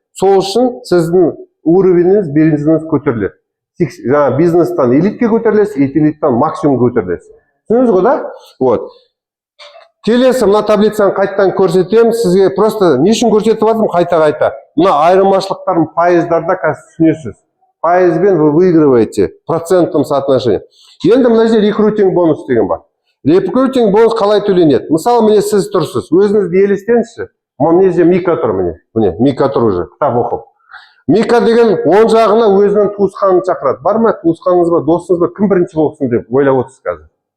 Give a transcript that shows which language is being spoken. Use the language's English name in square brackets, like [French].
[Kazakh] Сол үшін сіздің уровеніңіз, бизнесіңіз көтеріледі. Жаңа бизнестан элитке көтерілесіз, элиттан максимум көтерілесіз. Түсіндіңіз ғой да? Вот. Келесі мына таблицаны қайттан көрсетемін. Сізге просто не үшін көрсетіп жатырмын қайта-қайта. Мына айырмашылықтарын пайыздарда қазір түсінесіз. Пайызбен [Russian] вы выигрываете процентном соотношении. [Kazakh] Енді мына жерде рекрутинг бонус деген бар. Рекрутинг бонус қалай төленеді? Мысалы, міне сіз тұрсыз, өзіңізді елестеңізші. Міне жерде Мика тұр, міне Мика тұр уже, кітап оқып. Мика деген оң жағына өзінің туысқанын шақырады. Бар ма туысқаныңыз ба, досыңыз ба, кім бірінші болсын деп ойлап отырсыз қазір.